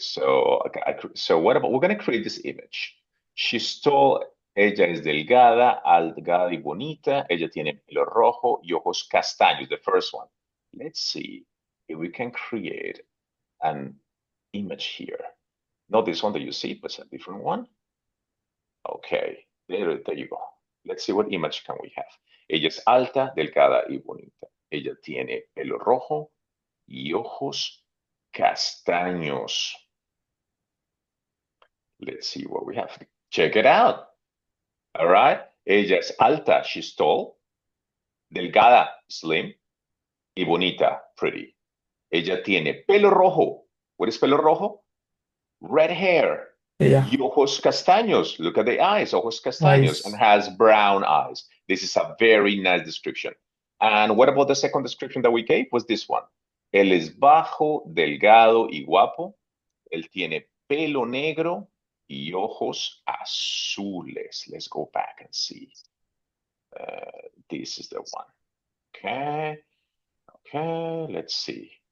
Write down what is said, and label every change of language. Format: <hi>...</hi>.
<en>So, okay, so what about, we're going to create this image. She's tall,</en> <es>ella es delgada, delgada y bonita, ella tiene pelo rojo y ojos castaños,</es> <en>the first one. Let's see if we can create an image here. Not this one that you see, but a different one. Okay, there you go. Let's see what image can we have.</en> <es>Ella es alta, delgada y bonita. Ella tiene pelo rojo y ojos castaños.</es> <en>Let's see what we have. Check it out. All right.</en> <es>Ella es alta,</es> <en>she's tall.</en> <es>Delgada, slim. Y bonita,</es> <en>pretty.</en> <es>Ella tiene pelo rojo.</es> <en>What is</en> <es>pelo rojo?</es> <en>Red hair. Yeah.</en> <es>Y ojos castaños.</es> <en>Look at the eyes,</en> <es>ojos castaños, and</es> <en>Eyes. has brown eyes. This is a very nice description. And what about the second description that we gave? Was this one.</en> <es>Él es bajo, delgado y guapo. Él tiene pelo negro y ojos azules.</es> <en>Let's go back and see. This is the one. Okay. Okay. Let's see.</en>